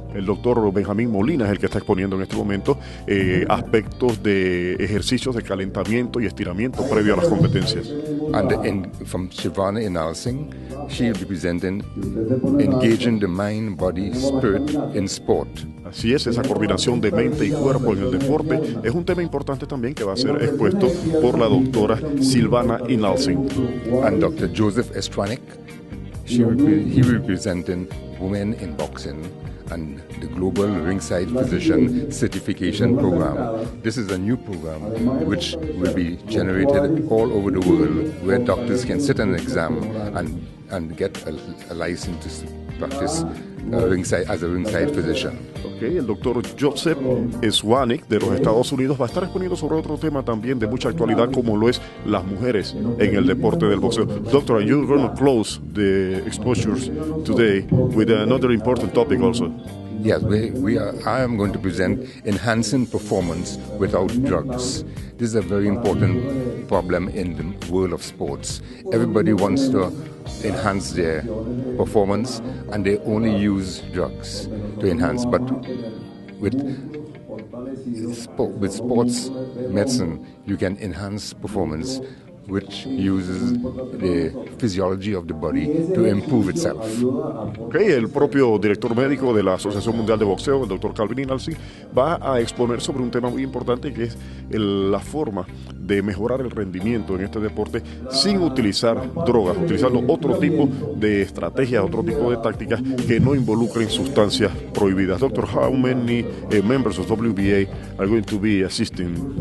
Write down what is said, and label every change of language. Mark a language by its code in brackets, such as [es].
[es] El doctor Benjamín Molina es el que está exponiendo en este momento aspectos de ejercicios de calentamiento y estiramiento previo a las competencias. [en] And from Shivana Inalsingh, she will be presenting engaging the mind, body, spirit in sport. [es] Así es, esa coordinación de mente y cuerpo en el deporte es un tema importante también que va a ser expuesto por la doctora Shivana Inalsingh. [en] And Dr. Joseph Estwanik, he will be presenting women in boxing and the Global Ringside Physician Certification Program. This is a new program which will be generated all over the world, where doctors can sit an exam and get a license to practice as a ringside physician. [es] Okay, el doctor Joseph Estwanik de los Estados Unidos va a estar exponiendo sobre otro tema también de mucha actualidad, como lo es las mujeres en el deporte del boxeo. [en] Doctor, are you going to close the exposures today with another important topic also? Yes, I am going to present enhancing performance without drugs. This is a very important problem in the world of sports. Everybody wants to enhance their performance, and they only use drugs to enhance. But with sports medicine, you can enhance performance, which uses the physiology of the body to improve itself. [es] Okay, el propio director médico de la Asociación Mundial de Boxeo, el doctor Calvin Inalsingh, va a exponer sobre un tema muy importante, que es la forma de mejorar el rendimiento en este deporte sin utilizar drogas, utilizando otro tipo de estrategias, otro tipo de tácticas que no involucren sustancias prohibidas. [en] Doctor, how many members of WBA are going to be assisting?